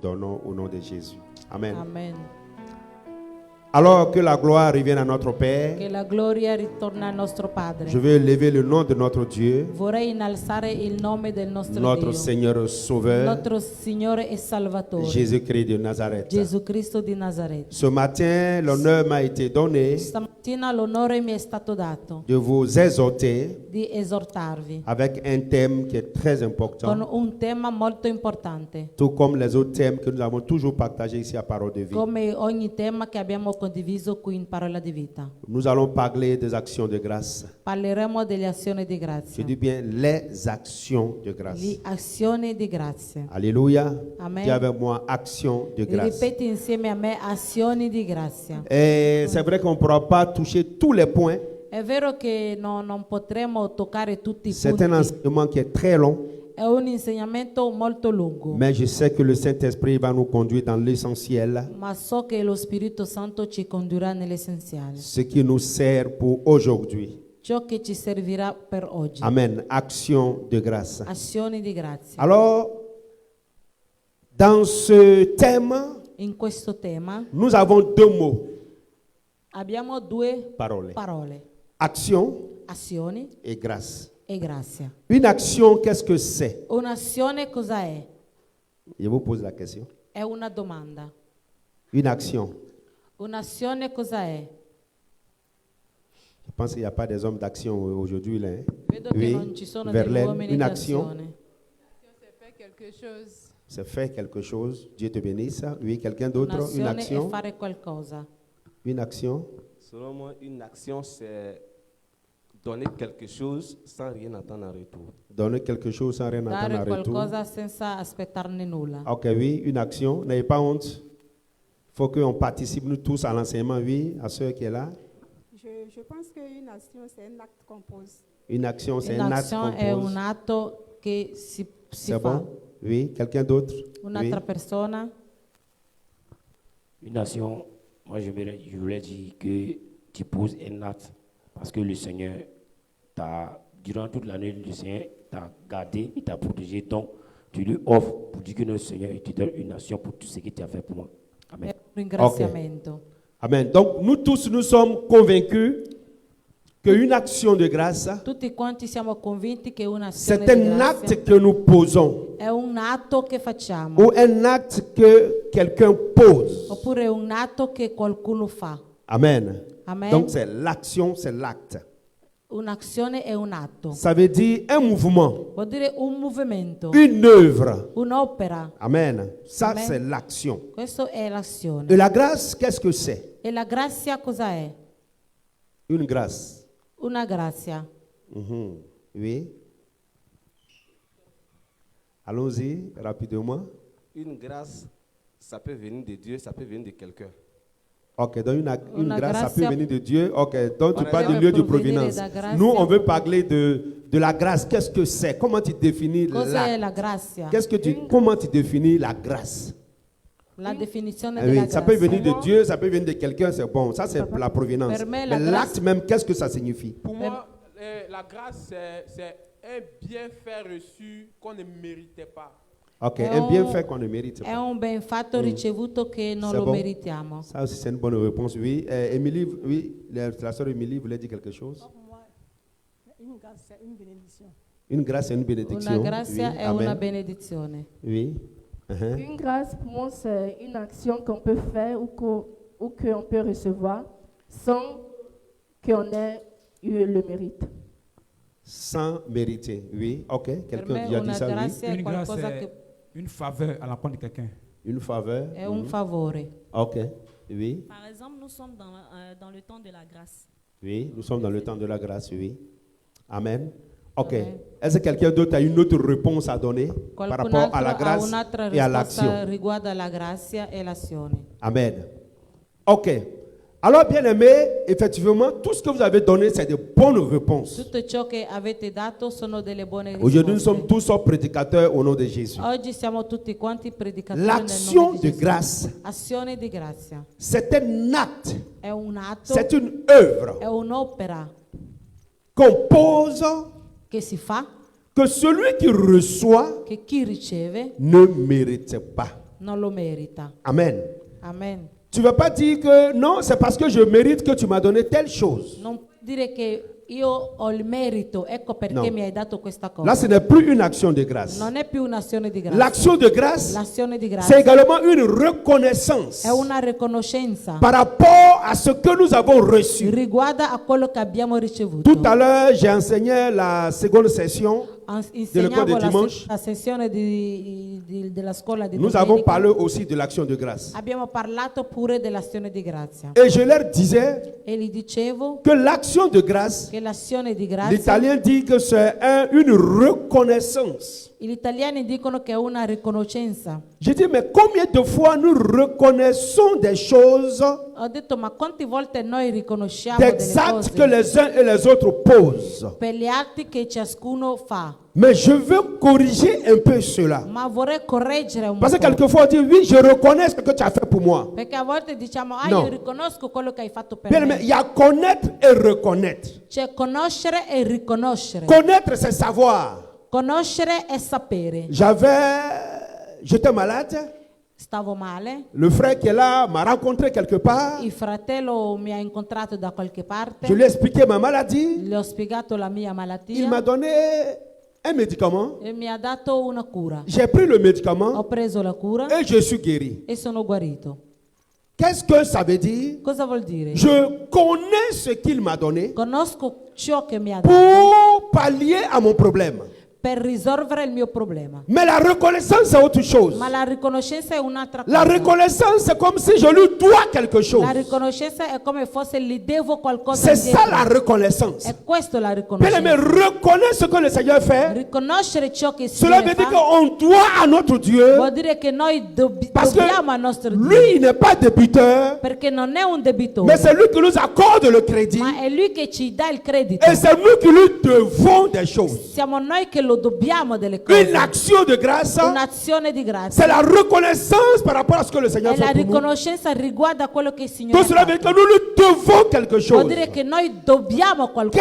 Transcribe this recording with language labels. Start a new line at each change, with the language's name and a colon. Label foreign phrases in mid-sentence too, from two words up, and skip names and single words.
French: l'ordonnons au nom de Jésus. Amen. Amen. Alors que la gloire revienne à notre Père,
Italian: Che la gloria ritorna al nostro Padre.
French: je veux élever le nom de notre Dieu,
Italian: Vorrei innalzare il nome del nostro
French: notre
Italian: Dio,
French: Seigneur Sauveur,
Italian: nostro Signore e Salvatore,
French: Jésus-Christ de Nazareth.
Italian: Gesù Cristo di Nazareth.
French: Ce matin, l'honneur m'a été donné
Italian: Stamattina l'onore mi è stato dato
French: de vous exhorter
Italian: di esortarvi
French: avec un thème qui est très
Italian: con
French: important,
Italian: un tema molto importante,
French: tout comme les autres thèmes que nous avons toujours partagés ici à Parole de Vie.
Italian: come ogni tema che abbiamo condiviso qui in Parola di Vita.
French: Nous allons parler des actions de grâce.
Italian: Parleremo delle azioni di
French: Je
Italian: grazia.
French: dis bien les actions de grâce.
Italian: Le azioni di grazia.
French: Alléluia. Amen. Dis avec moi, action de grâce.
Italian: Ripeti insieme a me azioni di grazia.
French: Et c'est vrai qu'on ne pourra pas toucher tous les points.
Italian: È vero che non potremo toccare tutti i
French: C'est un
Italian: punti.
French: enseignement qui est très long,
Italian: È un insegnamento molto lungo,
French: mais je sais que le Saint-Esprit va nous conduire dans l'essentiel,
Italian: ma so che lo Spirito Santo ci condurrà nell'essenziale,
French: ce qui nous sert pour aujourd'hui.
Italian: ciò che ci servirà per oggi.
French: Amen. Action de grâce.
Italian: Azioni di grazia.
French: Alors, dans ce thème,
Italian: In questo tema
French: nous avons deux mots.
Italian: abbiamo due
French: Parole.
Italian: parole,
French: Action
Italian: azioni
French: et grâce.
Italian: e grazia.
French: Une action, qu'est-ce que c'est?
Italian: Un'azione cosa è?
French: Je vous pose la question.
Italian: È una domanda.
French: Une action.
Italian: Un'azione cosa è?
French: Je pense qu'il n'y a pas des hommes d'action aujourd'hui. Là, hein?
Italian: Vedo che non ci sono degli Verlaine, uomini
French: une
Italian: di
French: action,
Italian: azione.
French: C'est faire quelque chose. c'est faire quelque chose. Dieu te bénisse. Oui, quelqu'un d'autre? Une
Italian: Un'azione è
French: action.
Italian: fare qualcosa.
French: Une action. Selon moi, une action, c'est donner quelque chose sans rien attendre en retour. Donner quelque chose sans rien attendre
Italian: Dare
French: en retour.
Italian: qualcosa senza aspettarne nulla.
French: Ok, oui, une action. N'ayez pas honte. Il faut qu'on participe nous tous à l'enseignement. Oui, à ceux qui est là. Je pense qu'une action, c'est un acte qu'on pose. Une action, c'est un acte
Italian: Un'azione
French: qu'on
Italian: è
French: pose.
Italian: un atto che si
French: C'est
Italian: fa.
French: bon? Oui, quelqu'un d'autre? Oui.
Italian: Un'altra persona.
French: Une action, moi je voulais dire que tu poses un acte parce que le Seigneur t'a, durant toute l'année, le Seigneur t'a gardé, il t'a protégé. Donc, tu lui offres pour dire que le Seigneur il te donne une action pour tout ce que tu as fait pour moi. Amen.
Italian: È un ringraziamento.
French: Amen. Donc, nous tous, nous sommes convaincus qu'une action de grâce,
Italian: Tutti quanti siamo convinti che un'azione
French: c'est
Italian: di
French: un
Italian: grazia
French: acte que nous posons
Italian: è un atto che facciamo,
French: ou un acte que quelqu'un pose.
Italian: oppure un atto che qualcuno fa.
French: Amen.
Italian: Amen.
French: Donc, c'est l'action, c'est l'acte.
Italian: Un'azione è un atto.
French: Ça veut dire un mouvement,
Italian: Vuol dire un movimento,
French: une œuvre.
Italian: un'opera.
French: Amen. Ça,
Italian: Amen.
French: c'est l'action.
Italian: Questo è l'azione.
French: Et la grâce, qu'est-ce que c'est?
Italian: E la grazia cosa è?
French: Une grâce.
Italian: Una grazia.
French: Mhm. Oui. Allons-y rapidement. Une grâce, ça peut venir de Dieu, ça peut venir de quelqu'un. Ok, donc une
Italian: Una
French: grâce, ça
Italian: grazia-
French: peut venir de Dieu. Ok, donc tu Par parles du exemple, lieu de
Italian: provenire
French: provenance.
Italian: da grazia.
French: Nous, on veut parler de la grâce. Qu'est-ce que c'est? Comment tu définis
Italian: Cos'è la la grazia?
French: comment tu définis la grâce?
Italian: La definizione
French: Ah
Italian: della
French: oui, ça peut
Italian: grazia.
French: venir de Dieu, ça peut venir de quelqu'un, c'est bon. Ça, c'est la provenance.
Italian: Per me,
French: Mais la l'acte grâce- même, qu'est-ce que ça signifie? Pour moi, la grâce, c'est un bienfait reçu qu'on ne méritait pas. Ok,
Italian: È un un-
French: bienfait qu'on ne mérite
Italian: È
French: pas.
Italian: un benfatto ricevuto che non
French: C'est
Italian: lo
French: bon.
Italian: meritiamo.
French: Ça aussi, c'est une bonne réponse. Oui, Émilie, oui, la sœur Émilie voulait dire quelque chose. Pour moi, une grâce, c'est une bénédiction. Une grâce et une bénédiction.
Italian: Una grazia
French: Oui,
Italian: è una
French: amen.
Italian: benedizione.
French: Oui. Uh-huh. Une grâce, pour moi, c'est une action qu'on peut faire ou qu'on peut recevoir sans qu'on ait eu le mérite. Sans mériter. Oui, ok.
Italian: Per
French: Quelqu'un
Italian: me
French: a déjà dit
Italian: una
French: ça, oui.
Italian: grazia è
French: Une grâce,
Italian: qualcosa
French: c'est
Italian: che
French: une faveur à l'encontre de quelqu'un. Une faveur.
Italian: è un favore.
French: Ok. Oui. Par exemple, nous sommes dans le temps de la grâce. Oui, nous sommes dans le temps de la grâce, oui. Amen. Ok. Amen. Est-ce que quelqu'un d'autre a une autre réponse à donner par
Italian: Qualcun
French: rapport à la
Italian: altro ha
French: grâce
Italian: un'altra
French: et à
Italian: risposta
French: l'action?
Italian: riguardo alla grazia e l'azione.
French: Amen. Ok. Alors, bien aimé, effectivement, tout ce que vous avez donné, c'est de bonnes réponses.
Italian: Tutto ciò che avete dato sono delle buone
French: Aujourd'hui, nous sommes
Italian: risposte.
French: tous sortes prédicateurs au nom de Jésus.
Italian: Oggi siamo tutti quanti predicatori nel
French: L'action
Italian: nome di
French: de
Italian: Gesù.
French: grâce,
Italian: Azione di grazia.
French: c'est un acte,
Italian: È un atto,
French: c'est une œuvre
Italian: è un'opera
French: qu'on pose,
Italian: che si fa,
French: que celui qui reçoit
Italian: che chi riceve
French: ne mérite pas.
Italian: non lo merita.
French: Amen.
Italian: Amen.
French: Tu ne vas pas dire que non, c'est parce que je mérite que tu m'as donné telle chose.
Italian: Non puoi dire che io ho il merito, ecco perché No. mi hai dato questa cosa.
French: Là, ce n'est plus une action de grâce.
Italian: Non è più un'azione di grazia.
French: L'action de grâce,
Italian: L'azione di
French: c'est
Italian: grazia
French: également une reconnaissance
Italian: è una riconoscenza
French: par rapport à ce que nous avons reçu.
Italian: riguarda a quello che abbiamo ricevuto.
French: Tout à l'heure, j'ai enseigné la seconde session.
Italian: Insegnavo
French: de dimanche.
Italian: la sessione della scuola di
French: Nous
Italian: domenica.
French: avons parlé aussi de l'action de grâce.
Italian: Abbiamo parlato pure dell'azione di grazia.
French: Et je leur disais
Italian: E gli dicevo
French: que l'action de grâce,
Italian: che l'azione di grazia,
French: l'italien dit que c'est une reconnaissance.
Italian: gli italiani dicono che è una riconoscenza.
French: Je dis, mais combien de fois nous reconnaissons des choses,
Italian: Ho detto, ma quante volte noi riconosciamo
French: des
Italian: delle
French: actes que
Italian: cose
French: les uns et les autres posent.
Italian: per gli atti che ciascuno fa?
French: Mais je veux corriger un peu cela.
Italian: Ma vorrei correggere un
French: Parce que
Italian: po'.
French: quelquefois on dit, oui, je reconnais ce que tu as fait pour moi.
Italian: Perché a volte diciamo, No. io riconosco quello che hai fatto per
French: Bien,
Italian: me.
French: mais il y a connaître et reconnaître.
Italian: C'è conoscere e riconoscere.
French: Connaître, c'est savoir.
Italian: Conoscere è sapere.
French: J'étais malade.
Italian: Stavo male,
French: Le frère qui est là m'a rencontré quelque part.
Italian: il fratello mi ha incontrato da qualche parte,
French: Je lui ai expliqué ma maladie.
Italian: gli ho spiegato la mia
French: Il
Italian: malattia
French: m'a donné un médicament.
Italian: e mi ha dato una cura.
French: J'ai pris le
Italian: Ho
French: médicament
Italian: preso la cura
French: et je suis guéri.
Italian: e sono guarito.
French: Qu'est-ce que ça veut dire?
Italian: Cosa vuol dire?
French: Je connais ce qu'il m'a donné
Italian: Conosco ciò che mi ha dato
French: pour pallier à mon problème.
Italian: per risolvere il mio problema.
French: Mais la reconnaissance, c'est autre chose.
Italian: Ma la riconoscenza è un'altra
French: La
Italian: cosa.
French: reconnaissance, c'est comme si je lui dois quelque chose.
Italian: La riconoscenza è come fosse gli devo qualcosa
French: C'est ça
Italian: indietro.
French: la reconnaissance.
Italian: È questo la
French: Bien aimé,
Italian: riconoscenza.
French: reconnaître ce que le Seigneur fait,
Italian: Riconoscere ciò che il
French: cela
Italian: Signore
French: veut dire
Italian: fa
French: qu'on doit à notre Dieu,
Italian: vuol dire che noi
French: parce que
Italian: dobbiamo al nostro Dio.
French: lui, il n'est pas débiteur,
Italian: Perché non è un debitore,
French: mais c'est lui qui nous accorde le crédit
Italian: ma è lui che ci dà il credito.
French: et c'est nous qui lui devons des choses.
Italian: Siamo noi che lo dobbiamo delle
French: Une
Italian: cose.
French: action de grâce,
Italian: Un'azione di
French: c'est
Italian: grazia.
French: la reconnaissance par rapport à ce que le Seigneur
Italian: E la
French: fait pour nous.
Italian: riconoscenza riguarda quello che il Signore
French: Tout cela
Italian: ha
French: veut dire
Italian: fatto.
French: que nous lui devons quelque chose.
Italian: Vuol dire che noi dobbiamo qualcosa